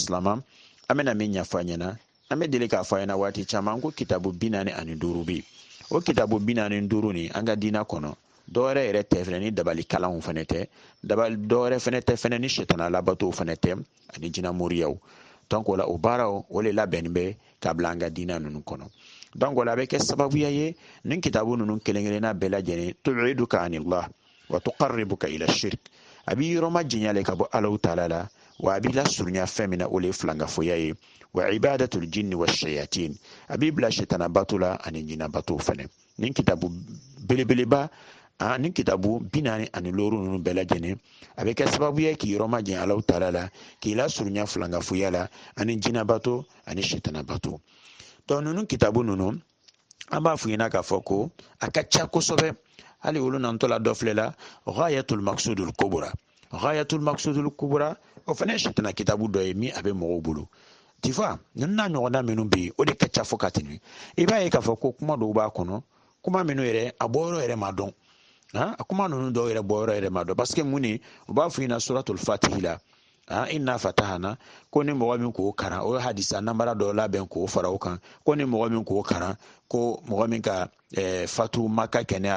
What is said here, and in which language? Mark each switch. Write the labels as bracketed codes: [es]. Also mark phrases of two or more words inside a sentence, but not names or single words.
[bm] silama an bɛna min ɲɛfɔ a ɲɛna an bɛ deli k'a fɔ a ɲɛna waati caman ko kitabu 45 bɛ yen o kitabu 45 ni an ka diina kɔnɔ dɔwɛrɛ yɛrɛ tɛ fɛnɛ ni dabali kalanw fɛnɛ tɛ dɔwɛrɛ fɛnɛ tɛ fɛnɛ ni sitana labatow fɛnɛ tɛ ani jinɛ moriyaw donc o la o baaraw o le labɛnnen bɛ ka bila an ka diina ninnu kɔnɔ donc o la a bɛ kɛ sababuya ye nin kitabu ninnu kelen kelenna bɛɛ lajɛlen [ar] تبعدك عن الله وتقربك إلى الشرك [bm] a b'i yɔrɔma janya le ka bɔ alaw taala la wa a b'i lasurunya fɛn min na o le ye filangafoya ye [ar] وعبادة الجن والشياطين [bm] a b'i bila sitana bato la ani jinɛ bato fɛnɛ nin kitabu belebeleba nin kitabu 46 ninnu bɛɛ lajɛlen a bɛ kɛ sababu ye k'i yɔrɔma janya alaw taala la k'i lasurunya filangafoya la ani jinɛ bato ani sitana bato donc ninnu kitabu ninnu an b'a f'u ɲɛna k'a fɔ ko a ka ca kosɛbɛ hali olu nantɔ la dɔ filɛ la ghayatul maqsudul kubra ghayatul maqsudul kubra o fana ye sitana kitabu dɔ ye min a bɛ mɔgɔw bolo [fr] tu vois [bm] ninnu n'a ɲɔgɔnna minnu bɛ yen o de ka ca fo ka tɛmɛ i b'a ye k'a fɔ ko kuma dɔw b'a kɔnɔ kuma minnu yɛrɛ a bɔyɔrɔ yɛrɛ ma dɔn a kuma ninnu dɔw yɛrɛ bɔyɔrɔ yɛrɛ ma dɔn parce que mun ni u b'a f'u ɲɛna suratul fatihi la [ar] إنا فتحنا [bm] ko ni mɔgɔ min k'o karan o ye hadisa namara dɔ labɛn k'o fara o kan ko ni mɔgɔ min k'o karan ko mɔgɔ min ka fatu maka kɛnɛ